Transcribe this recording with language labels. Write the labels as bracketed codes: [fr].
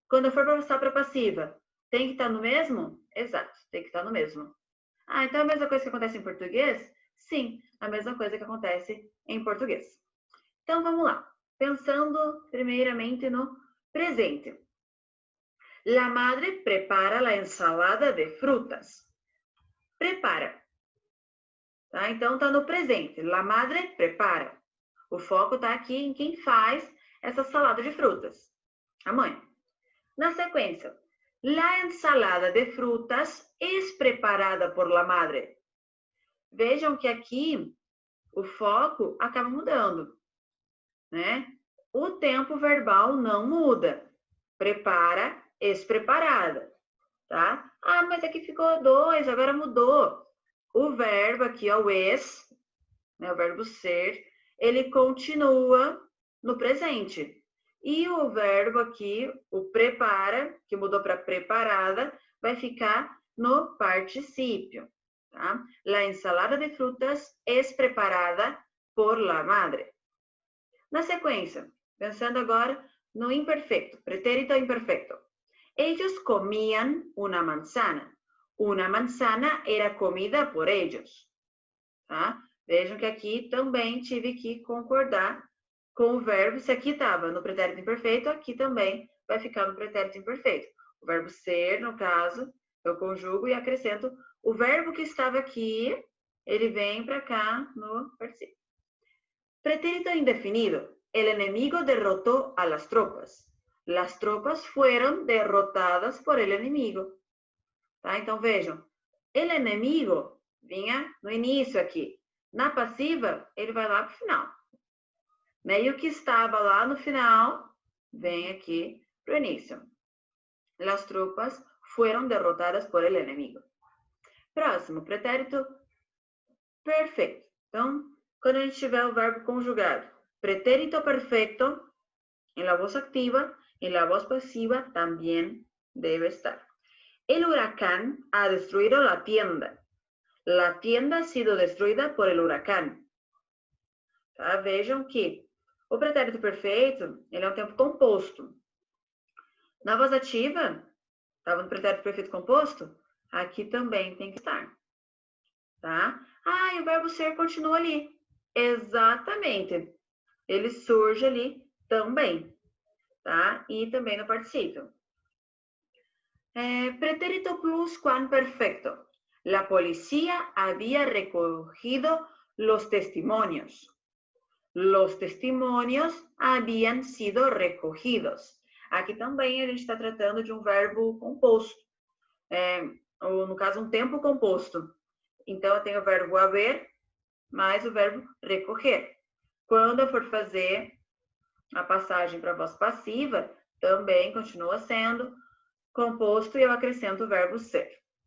[pt] Quando eu for passar para a passiva, tem que estar no mesmo? Exato, tem que estar no mesmo. Então é a mesma coisa que acontece em português? Sim, a mesma coisa que acontece em português. Então, vamos lá. Pensando primeiramente no presente. [es] La madre prepara la ensalada de frutas. [pt] Prepara. Tá? Então, está no presente. [es] La madre prepara. [pt] O foco está aqui em quem faz essa salada de frutas. A mãe. Na sequência, [es] la ensalada de frutas es preparada por la madre. [pt] Vejam que aqui o foco acaba mudando, né? O tempo verbal não muda. Prepara, es preparada, tá? Mas aqui ficou 2, agora mudou. O verbo aqui, o es, né, o verbo ser, ele continua no presente. E o verbo aqui, o prepara, que mudou para preparada, vai ficar no particípio. Tá? [es] La ensalada de frutas es preparada por la madre. [pt] Na sequência, pensando agora no imperfeito, pretérito imperfeito. [es] Ellos comían una manzana. Una manzana era comida por ellos. Tá? [pt] Vejam que aqui também tive que concordar com o verbo. Se aqui estava no pretérito imperfeito, aqui também vai ficar no pretérito imperfeito. O verbo ser, no caso, eu conjugo e acrescento o verbo que estava aqui, ele vem para cá no particípio. Pretérito indefinido. [es] El enemigo derrotó a las tropas. Las tropas fueron derrotadas por el enemigo. [pt] Tá? Então, vejam. [es] El enemigo [pt] vinha no início aqui. Na passiva, ele vai lá para o final. E o que estava lá no final, vem aqui para o início. [es] Las tropas fueron derrotadas por el enemigo. [pt] Próximo, pretérito perfeito. Então, quando a gente tiver o verbo conjugado, [es] pretérito perfecto, en la voz activa, en la voz pasiva también debe estar. El huracán ha destruido la tienda. La tienda ha sido destruida por el huracán. [pt] Tá? Vejam que o pretérito perfeito, ele é um tempo composto. Na voz ativa, estava no pretérito perfeito composto, aqui também tem que estar. Tá? E o verbo ser continua ali. Exatamente. Ele surge ali também. Tá? E também no particípio. Pretérito pluscuamperfecto. [es] La policía había recogido los testimonios. Los testimonios habían sido recogidos. [pt] Aqui também a gente está tratando de um verbo composto. Ou, no caso, um tempo composto. Então, eu tenho o verbo haver mais o verbo recorrer. Quando eu for fazer a passagem para a voz passiva, também continua sendo composto e eu acrescento o verbo ser.